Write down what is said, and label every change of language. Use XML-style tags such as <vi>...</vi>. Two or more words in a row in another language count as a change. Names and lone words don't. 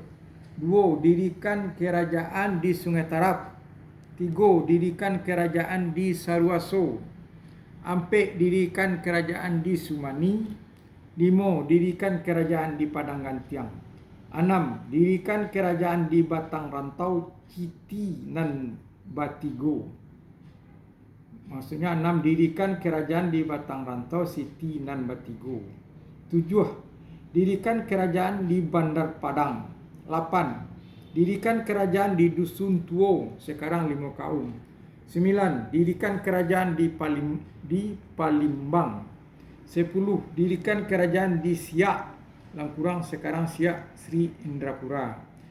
<id>2, dirikan kerajaan di Sungai Tarap. 3, dirikan kerajaan di Saruaso. 4, dirikan kerajaan di Sumani. 5, dirikan kerajaan di Padang Gantiang. 6, dirikan kerajaan di Batang Rantau, Citi nan Batigo. Maksudnya 6, dirikan kerajaan di Batang Rantau, Citi nan Batigo. 7, dirikan kerajaan di Bandar Padang. 8, dirikan kerajaan di Dusun Tuo, sekarang Limau Kaum. 9, dirikan kerajaan di Palimbang. 10, dirikan kerajaan di Siak, Langkurang, sekarang Siak Sri Indrapura.</id>